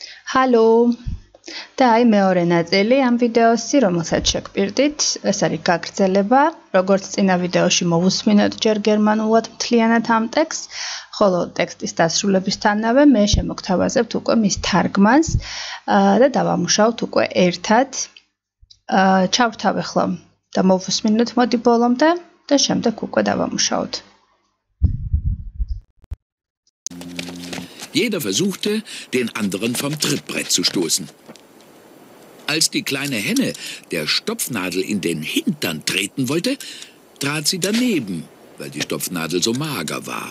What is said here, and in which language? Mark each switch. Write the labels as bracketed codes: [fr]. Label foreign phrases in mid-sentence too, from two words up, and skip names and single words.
[ka] ჰალო და აი მეორე ნაწილი ამ ვიდეოსი, რომელსაც შეგპირდით, ეს არის გაგრძელება, როგორც წინა ვიდეოში მოვუსმინოთ ჯერ გერმანულად მთლიანად ამ ტექსტს, ხოლო ტექსტის დასრულებისთანავე მე შემოგთავაზებთ უკვე მის თარგმანს და დავამუშავოთ უკვე ერთად. ჩავრთავ ახლა და მოვუსმინოთ მოდი ბოლომდე და შემდეგ უკვე დავამუშავოთ. [de] Jeder versuchte, den anderen vom Trittbrett zu stoßen. Als die kleine Henne der Stopfnadel in den Hintern treten wollte, trat sie daneben, weil die Stopfnadel so mager war.